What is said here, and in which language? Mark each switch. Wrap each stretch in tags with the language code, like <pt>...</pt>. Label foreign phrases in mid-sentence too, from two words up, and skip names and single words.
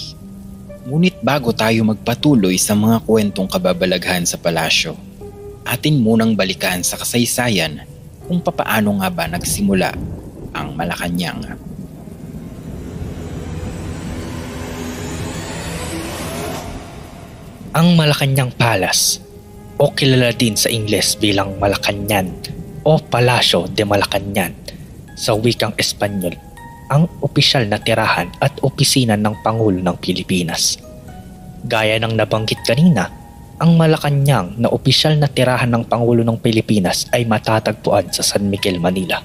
<tl>Ngunit bago tayo magpatuloy sa mga kwentong kababalaghan sa palasyo, atin munang balikan sa kasaysayan kung papaano nga ba nagsimula ang Malacanang. Ang Malacanang Palace o kilala din sa Ingles bilang Malacañang o Palacio de Malacañang sa wikang Espanyol, ang opisyal na tirahan at opisina ng Pangulo ng Pilipinas. Gaya ng nabanggit kanina, ang Malacanang na opisyal na tirahan ng Pangulo ng Pilipinas ay matatagpuan sa San Miguel, Manila.</tl>